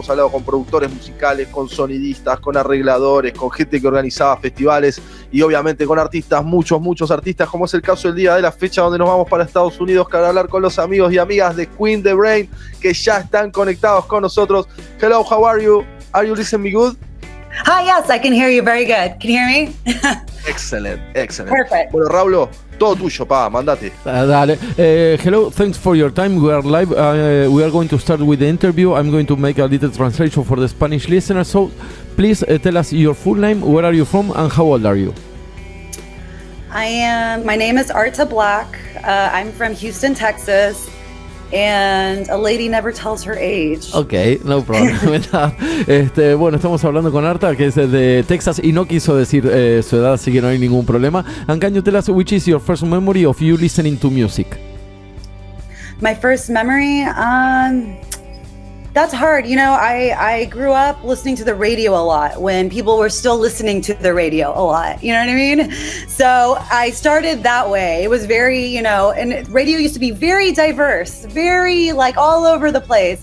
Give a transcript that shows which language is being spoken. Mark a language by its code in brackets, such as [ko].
[es] Hemos hablado con productores musicales, con sonidistas, con arregladores, con gente que organizaba festivales y obviamente con artistas, muchos artistas, como es el caso del día de la fecha, donde nos vamos para Estados Unidos para hablar con los amigos y amigas de QUINN the Brain, que ya están conectados con nosotros. [en] Hello, how are you? Are you listening me good? Hi, yes, I can hear you very good. Can you hear me? Excellent. Perfect. [es] Bueno, Raulo, todo tuyo, mandate. Dale. [en] Hello, thanks for your time. We are live. We are going to start with the interview. I'm going to make a little translation for the Spanish listeners. So, please tell us your full name, where are you from, and how old are you? My name is Arta Black. I'm from Houston, Texas. And a lady never tells her age. Ok, no problem. [es] Bueno, estamos hablando con Arta, que es de Texas y no quiso decir su edad, así que no hay ningún problema. [en] And can you tell us which is your first memory of you listening to music? My first memory, that's hard. You know, I grew up listening to the radio a lot when people were still listening to the radio a lot. You know what I mean? So I started that way. It was very, you know, and radio used to be very diverse, very like all over the place.